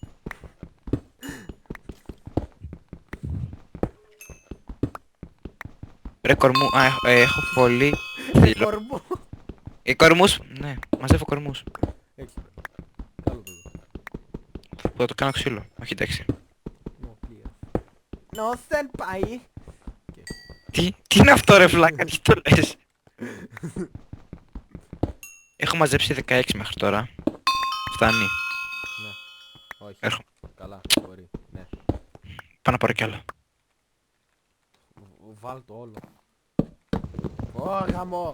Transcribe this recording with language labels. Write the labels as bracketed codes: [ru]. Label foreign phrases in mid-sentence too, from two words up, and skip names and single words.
[el] Ρε κορμού, έχω πολύ ξύλο. Κορμό. Κορμούς, ναι, μαζεύω κορμούς. Έχεις πέρα. Καλό παιδί. Θα το κάνω ξύλο, όχι εντάξει. [en] No please. No senpai. [el] Τι είναι αυτό ρε φλάκα, τι το λες? Έχω μαζέψει 16 μέχρι τώρα. Φτάνει. Ναι. Όχι. Έρχομαι. Καλά. Μπορεί. Ναι. Πάω να πάρω κι άλλο. Βάλ το όλο. Ω γαμό.